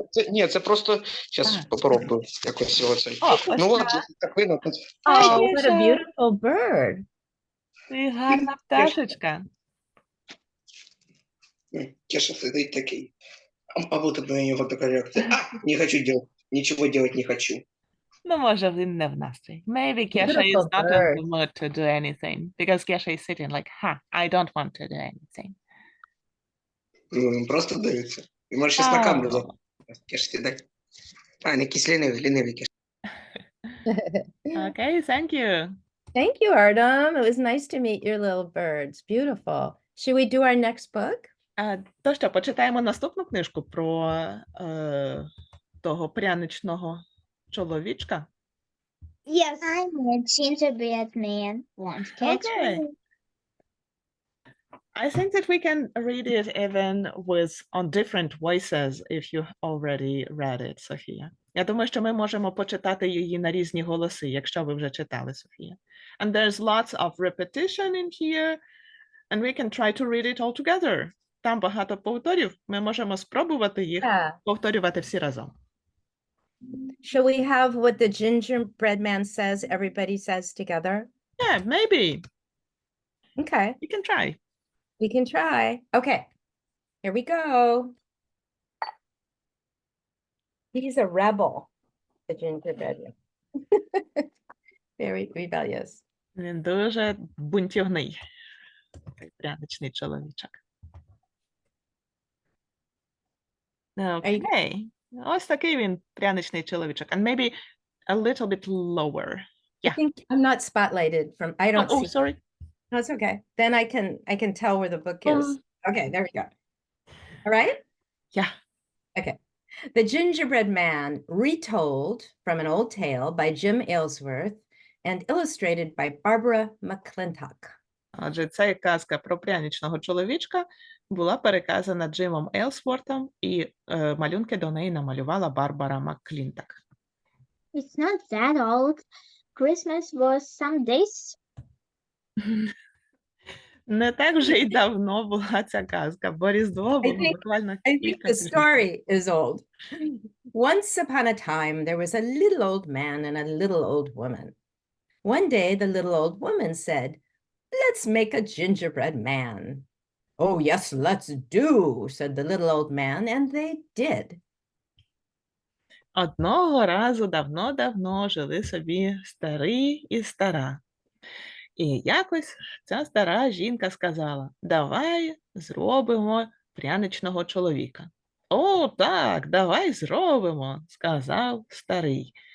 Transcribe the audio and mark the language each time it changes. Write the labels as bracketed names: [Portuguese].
[Ukrainian] Ні, це просто, зараз попробую якось його цей. Ну от, так видно тут. [English] Oh, what a beautiful bird. [Ukrainian] Ти гарна пташечка. Кеша сидить такий. [Russian] А вот у меня вот такая реакция. Не хочу делать. Ничего делать не хочу. [Ukrainian] Ну, може, він не в настрій. [English] Maybe Kesha is not in the mood to do anything. Because Kesha is sitting like, I don't want to do anything. [Ukrainian] Просто дивиться. І може щось на камеру записати. Кеша сідать. Не якийсь лінивий Кеша. [English] Okay, thank you. Thank you, Artem. It was nice to meet your little birds. Beautiful. Should we do our next book? [Ukrainian] То що, почитаємо наступну книжку про того пряничного чоловічка? [English] Yes. I'm a gingerbread man. Okay. I think that we can read it even on different voices if you already read it, Софія. [Ukrainian] Я думаю, що ми можемо почитати її на різні голоси, якщо ви вже читали, Софія. [English] And there's lots of repetition in here, and we can try to read it all together. [Ukrainian] Там багато повторів, ми можемо спробувати їх повторювати всі разом. [English] Shall we have what the gingerbread man says, everybody says together? Yeah, maybe. Okay. You can try. We can try. Okay, here we go. He's a rebel, the gingerbread man. Very rebellious. [Ukrainian] Він дуже бунтівний, такий пряничний чоловічок. [English] Okay. [Ukrainian] Ось такий він пряничний чоловічок. [English] And maybe a little bit lower. Yeah. I think I'm not spotlighted from, I don't see. Sorry. No, it's okay. Then I can tell where the book is. Okay, there we go. All right? Yeah. Okay. The Gingerbread Man, retold from an old tale by Jim Aylesworth and illustrated by BarbaraMcClintock. [Ukrainian] Отже, ця казка про пряничного чоловічка була переказана Джимом Ейлсвортом, і малюнки до неї намалювала Барбара МакКлінток. [English] It's not that old. Christmas was some days. [Ukrainian] Не так вже й давно була ця казка, бо Різдво було [English] think- [Ukrainian] буквально [English] I think [Ukrainian] кілька [English] the [Ukrainian] тижнів. [English] story is old. Once upon a time, there was a little old man and a little old woman. One day, the little old woman said, "Let's make a gingerbread man." "Oh, yes, let's do," said the little old man, and they did. [Ukrainian] Одного разу давно-давно жили собі старий і стара. І якось ця стара жінка сказала: давай зробимо пряничного чоловіка. О, так, давай зробимо, сказав старий.